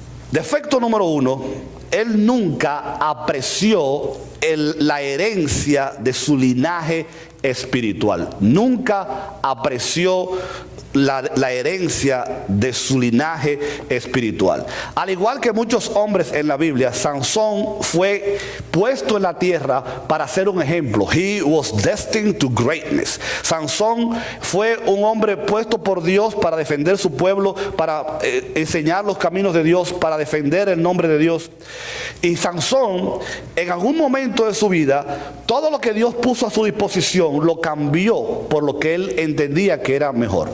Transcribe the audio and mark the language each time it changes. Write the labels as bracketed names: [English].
[Spanish] Defecto número uno, él nunca apreció la herencia de su linaje espiritual. Nunca apreció la herencia de su linaje espiritual. Al igual que muchos hombres en la Biblia, Sansón fue puesto en la tierra para ser un ejemplo. [English] He was destined to greatness. [Spanish] Sansón fue un hombre puesto por Dios para defender su pueblo, para enseñar los caminos de Dios, para defender el nombre de Dios. Y Sansón, en algún momento de su vida, todo lo que Dios puso a su disposición lo cambió por lo que él entendía que era mejor.